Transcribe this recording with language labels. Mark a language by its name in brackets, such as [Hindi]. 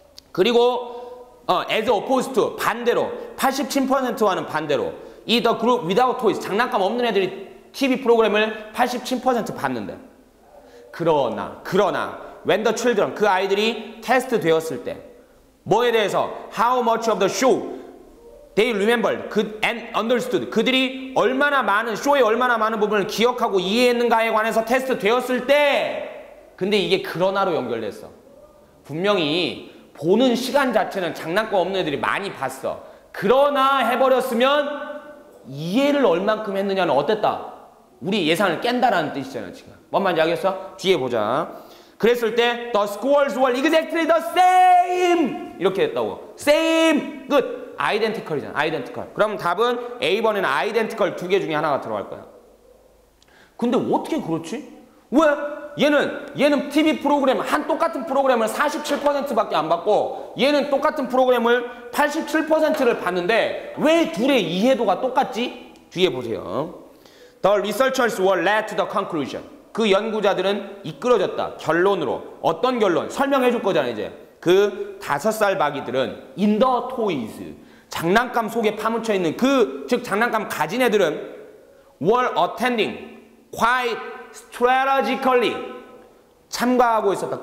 [Korean] 그리고 as opposed to 반대로 87%와는 반대로 이 [English] the group without toys [Korean] 장난감 없는 애들이 TV 프로그램을 87% 봤는데 그러나 [English] when the children [Korean] 그 아이들이 테스트 되었을 때 뭐에 대해서 [English] how much of the show they remembered and understood [Korean] 그들이 얼마나 많은 쇼의 얼마나 많은 부분을 기억하고 이해했는가에 관해서 테스트 되었을 때 근데 이게 그러나로 연결됐어. 분명히 보는 시간 자체는 장난감 없는 애들이 많이 봤어. 그러나 해버렸으면 이해를 얼만큼 했느냐는 어땠다? 우리 예상을 깬다라는 뜻이잖아 지금. 뭔 말인지 알겠어? 뒤에 보자. 그랬을 때 [English] the scores were exactly the same [Korean] 이렇게 됐다고. same 끝. 아이덴티컬이잖아. 아이덴티컬. 그럼 답은 A번에는 아이덴티컬 2개 중에 하나가 들어갈 거야. 근데 어떻게 그렇지? 왜? 얘는 TV 프로그램 똑같은 프로그램을 47%밖에 안 받고 얘는 똑같은 프로그램을 87%를 봤는데 왜 둘의 이해도가 똑같지? 뒤에 보세요. [English] The researchers were led to the conclusion. [Korean] 그 연구자들은 이끌어졌다. 결론으로. 어떤 결론? 설명해 줄 거잖아 이제. 그 5살 박이들은 in the toys 장난감 속에 파묻혀 있는 즉 장난감 가진 애들은 [English] were attending quite strategically [Korean] 참가하고 있었다.